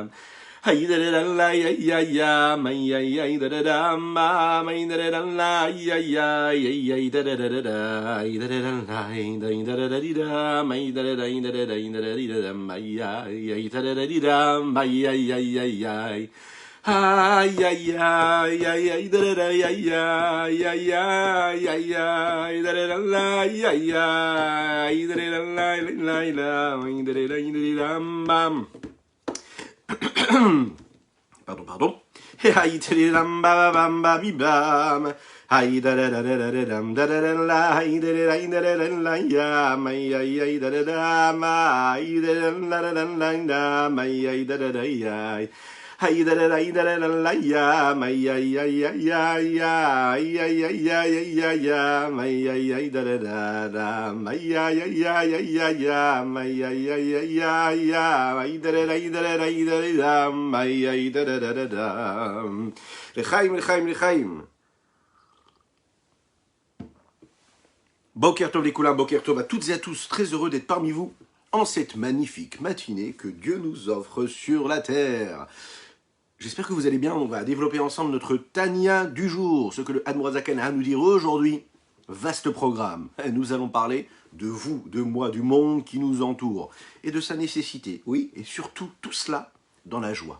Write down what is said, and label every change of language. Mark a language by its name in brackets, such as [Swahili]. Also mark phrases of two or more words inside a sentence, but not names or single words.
[French] Hey da da la ya ya ya, my ya ya da da da, my da da la ya ya ya da da da da da, da da la da da da, my da da da da da, my ya ya da da da, my ya ya ya ya. Ay, ay, ay, ay, ay, da da ay, ay, ay, ay, ay, ay, da da la, ay, ay, ay, da da la, la, la, da da bam. Pardon. Ay, da da bam, bam, bam, bam. Ay, da da dam, da da la, ay, da la, ya, ay, ay, ay, da da ma, ay, da la, ay, ay, da ya. Hey da da da da la ya, my ya ya ya ya ya ya ya ya ya ya, my ya ya da da da, my ya ya ya ya ya ya, my ya ya ya ya ya, my da da da da, my ya da da da. L'chaim. [Hebrew] Boker tov [French] les coulins, [Hebrew] boker tov [French] à toutes et à tous, très heureux d'être parmi vous en cette magnifique matinée que Dieu nous offre sur la terre. J'espère que vous allez bien, on va développer ensemble notre Tanya du jour, ce que le Admorazaken a à nous dire aujourd'hui. Vaste programme, nous allons parler de vous, de moi, du monde qui nous entoure, et de sa nécessité, oui, et surtout tout cela dans la joie.